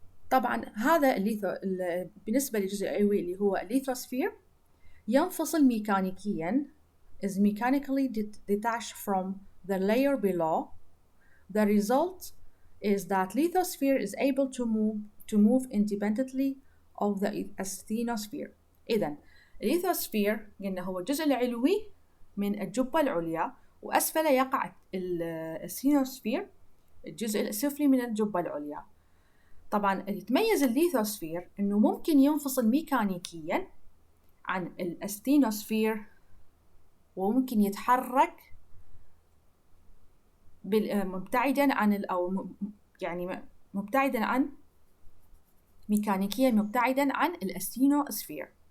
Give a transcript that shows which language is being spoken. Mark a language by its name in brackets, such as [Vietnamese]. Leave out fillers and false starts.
[Arabic] طبعا هذا بالنسبة للجزء العلوي اللي هو الليثوسفير ينفصل ميكانيكيا، [English] is mechanically detached from the layer below. The result is that lithosphere is able to move independently of the asthenosphere. [Arabic] إذن الليثوسفير قلنا هو الجزء العلوي من الجبة العليا، وأسفل يقع الأستينوسفير الجزء السفلي من الجبة العليا. طبعا يتميز الليثوسفير إنه ممكن ينفصل ميكانيكيا عن الأستينوسفير، وممكن يتحرك مبتعدا عن يعني مبتعدا عن ميكانيكيا، مبتعدا عن الأستينوسفير.